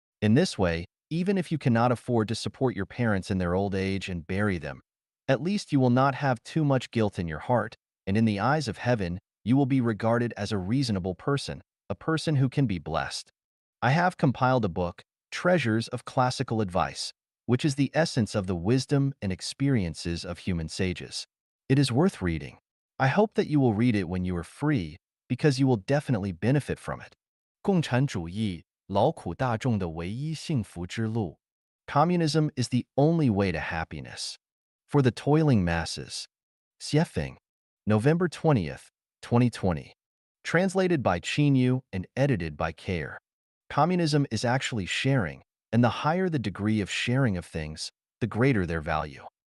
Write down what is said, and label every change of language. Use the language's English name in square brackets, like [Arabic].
[English] In this way, even if you cannot afford to support your parents in their old age and bury them, at least you will not have too much guilt in your heart, and in the eyes of heaven, you will be regarded as a reasonable person, a person who can be blessed. I have compiled a book, Treasures of Classical Advice, which is the essence of the wisdom and experiences of human sages. It is worth reading. I hope that you will read it when you are free, because you will definitely benefit from it. [Chinese] 共产主义，劳苦大众的唯一幸福之路. [English] Communism is the only way to happiness. For the toiling masses. Xiefeng, November 20th, 2020. Translated by Qinyu and edited by Care. Communism is actually sharing, and the higher the degree of sharing of things, the greater their value.